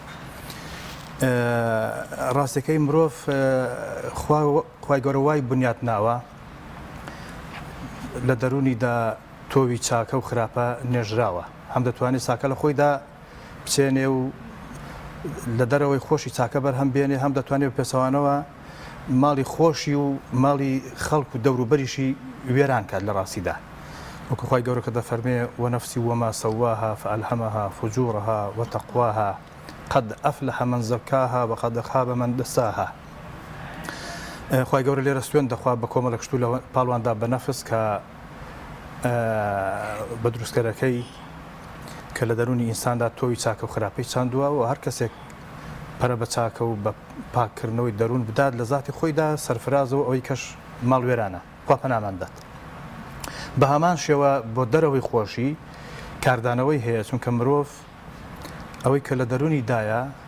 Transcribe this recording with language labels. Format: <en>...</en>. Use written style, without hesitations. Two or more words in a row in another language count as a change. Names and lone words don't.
<ckb>ڕاستەکەی مرۆڤ خوای گەورە وای بنیات ناوە لە دەرونیدا تۆوی چاکە و خراپە نێژراوە هەم دەتوانێت چاکە لە خۆیدا بچێنێ و لە دەرەوەی خۆشی چاکە بەرهەم بێنێ هەم دەتوانێت پێچەوانەوە ماڵی خۆشی و ماڵی خەڵک و دەوروبەریشی وێران کات لە ڕاستیدا وەکو خوای گەورە کە دەفەرمێ</ckb> <ar>وەنەفسی وەما سەواها فألهمها فجورها وتقواها قد أفلح من زكاها وقد خاب من دساها</ar> <ckb>خوای گەورە لێرە سوێن دەخوا بە کۆمەڵێک شتوو لە پاڵواندا بە نەفس کە بە دروستکەرەکەی کە لە دەرونی ئینساندا تۆوی چاکە و خراپەی چاندووە و هەر کەسێک پەرە بە چاکە و بە پاککردنەوەی دەروون بدات لە ذاتی خۆیدا سەرفرازەوە ئەوەی کەش ماڵوێرانە خوا پەناماندات بە هەمان شێوە بۆ دەرەوەی خۆشی کاردانەوەی هەیە چونکە مرۆڤ ئەوەی کە لە دەرونی دایە</ckb>